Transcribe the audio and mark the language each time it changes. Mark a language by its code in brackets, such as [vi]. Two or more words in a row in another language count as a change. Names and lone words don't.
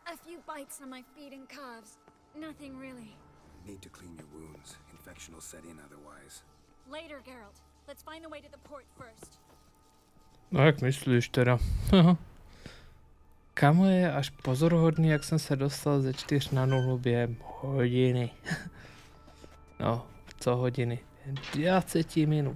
[en] few bites on my feet and calves. Nothing really. Need to clean your wounds. Infection will set in otherwise. Later, Geralt. Let's find the way to the port first. [cs] No jak myslíš teda? Kamo je až pozoruhodný, jak jsem se dostal ze 4 na 0 během hodiny. No, co hodiny? 20 minut.